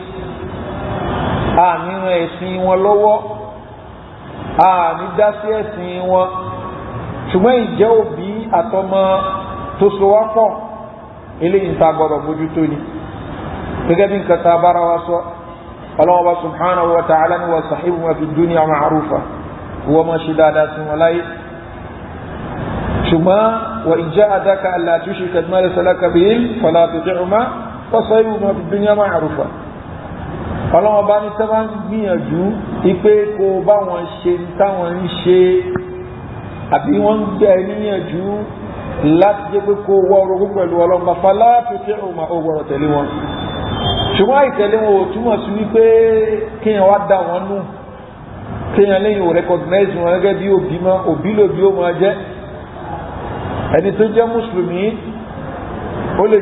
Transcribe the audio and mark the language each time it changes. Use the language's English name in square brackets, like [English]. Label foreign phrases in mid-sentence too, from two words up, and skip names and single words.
[Yoruba] àní ran ẹ̀sìn wọn lọ́wọ́ àní dá sí ẹ̀sìn wọn ṣùgbọ́n ìjẹ́ òbí àtọmọ tó so wá pọ̀ eléyìí tá a gbọ́dọ̀ bójútó ni gẹ́gẹ́ bí nǹkan tá a bára wa sọ [Arabic] الله سبحانه وتعالى [Yoruba] ni [Arabic] وصاحبهما في الدنيا معروفا [Yoruba] wọ́n máa ṣe dáadáa sí wọn láyé ṣùgbọ́n [Arabic] وإن جاهداك ألا تشرك بما ليس لك به فلا تطعهما وصاحبهما في الدنيا معروفا. [Yoruba] ọlọ́wọ́n bá ní sábà ń gbìyànjú ipé kó bá wọn ṣe táwọn ń ṣe àbí wọ́n ń gbé níyànjú láti jẹ́ pé kó wọ́ orogún pẹ̀lú ọlọ́mọba [Arabic] فلا تطعهما [Yoruba] ó gbọ́dọ̀ tẹ̀lé wọn. ṣùgbọ́n àìtẹ̀lé wọn ò túmọ̀ sí wípé kéèyàn wá dá wọn nù kéèyàn lẹ́yìn ò recognize wọn gẹ́gẹ́ bí òbí mọ́ òbí lòbí ó máa jẹ́ ẹni tó jẹ́ mùsùlùmí ó lè